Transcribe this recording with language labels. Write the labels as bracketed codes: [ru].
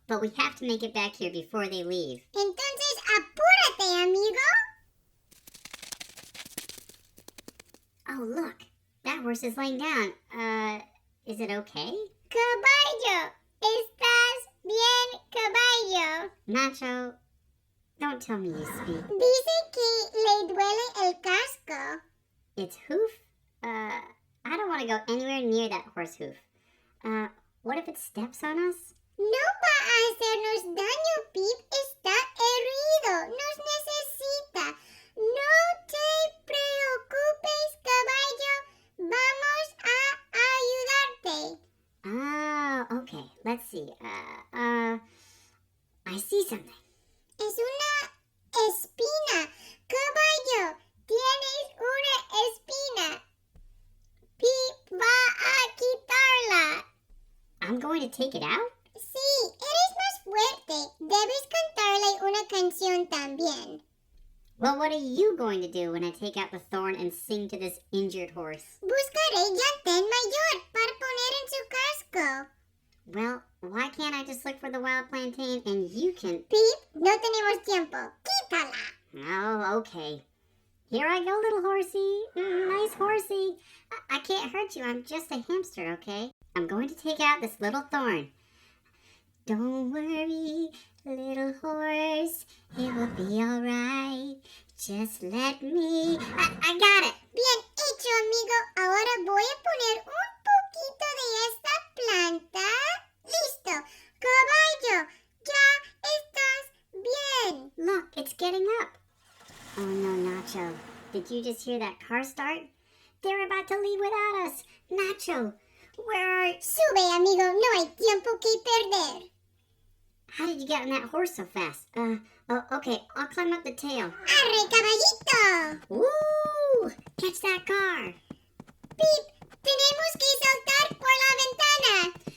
[en] But we have to make it back here before they leave. [es] Entonces, apúrate, amigo. [en] Oh, look. That horse is laying down. Is it okay? [es] Caballo. ¿Estás bien, caballo? [en] Nacho, don't tell me you speak. [es] Dice que le duele el casco. [en] It's hoof? I don't want to go anywhere near that horse hoof. What if it steps on us? [es] No va a hacernos daño, Pip. Está herido. Nos necesita. No te preocupes, caballo. Vamos a ayudarte. [en] Ah, okay. Let's see. I see something. [es] Es una espina. Caballo, tienes una espina. Pip va a quitarla. [en] I'm going to take it out? [es] Sí, eres más fuerte. Debes cantarle una canción también. [en] Well, what are you going to do when I take out the thorn and sing to this injured horse? [es] Buscaré llantén mayor para poner en su casco. [en] Well, why can't I just look for the wild plantain and you can... [es] Pip, no tenemos tiempo. Quítala. [en] Oh, okay. Here I go, little horsey. Nice horsey. I can't hurt you. I'm just a hamster, okay? I'm going to take out this little thorn. Don't worry, little horse. It will be all right. Just let me... I got it. [es] Bien hecho, amigo. Ahora voy a poner un poquito de esta planta. Listo. Caballo, ya estás bien. [en] Look, it's getting up. Oh no, Nacho. Did you just hear that car start? They're about to leave without us. Nacho, where are... [es] Sube, amigo. No hay tiempo que perder. [en] How did you get on that horse so fast? Okay, I'll climb up the tail. [es] Arre, caballito. [en] Woo! Catch that car. [es] Pip, tenemos que saltar por la ventana.